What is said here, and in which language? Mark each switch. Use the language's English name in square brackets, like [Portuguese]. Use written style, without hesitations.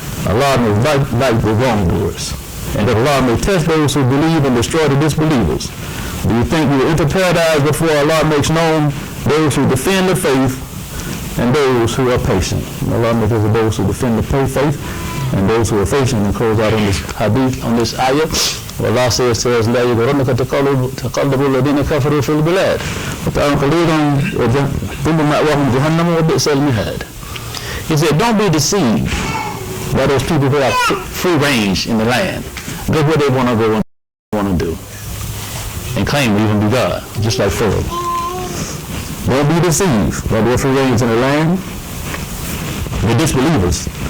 [English] Allah may like the wrongdoers, and that Allah may test those who believe and destroy the disbelievers. Do you think you will enter paradise before Allah makes known those who defend the faith and those who are patient? And Allah makes us those who defend the faith and those who are patient. And close out on this hadith, on this ayah. Allah says to us, [Arabic] لا يغرنك تقلب الذين كفروا في البلاد وتعالوا قليلا ثم مأواهم جهنم وبئس المهاد. [English] He said, don't be deceived by those people who have free range in the land. Go where they want to go and want to do, and claim to even be God, just like Pharaoh. Don't be deceived by their free range in the land. The disbelievers.